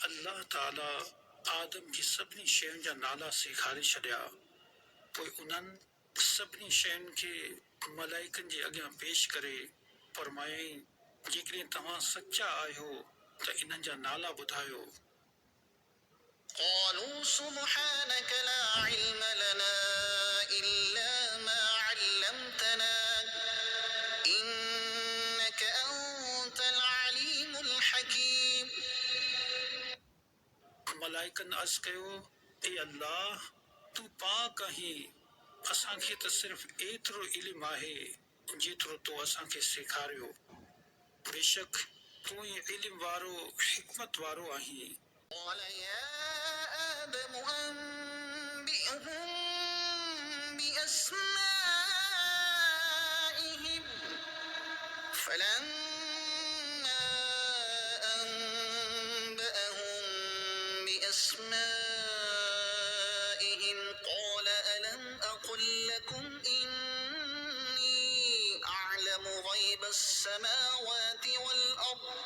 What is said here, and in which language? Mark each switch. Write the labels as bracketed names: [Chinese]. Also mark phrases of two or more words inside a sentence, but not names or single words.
[Sindhi] अल्लाह ताला आदम खे सभिनी शयुनि जा नाला सेखारे छॾिया। पोइ उन्हनि सभिनी शयुनि खे मलाइकनि जे अॻियां पेश करे फरमायईं, जेकॾहिं तव्हां सचा आहियो त इन्हनि जा नाला ॿुधायो। [Arabic] قالوا سبحانك لا علم لنا إلا ما علمتنا إنك أنت العليم الحكيم। [Sindhi] मलाइकनि अर्ज़ कयो, ए अल्लाह, तूं पाक आहीं, असांखे त सिर्फ़ एतिरो इल्मु आहे जेतिरो तो असांखे सेखारियो। बेशक तूं ई इल्मु वारो हिकमत वारो आहीं। [Arabic] قال يا آدم أنبئهم بأسمائهم فلما أنبأهم بأسمائهم قال ألم أقل لكم إني أعلم غيب السماوات والأرض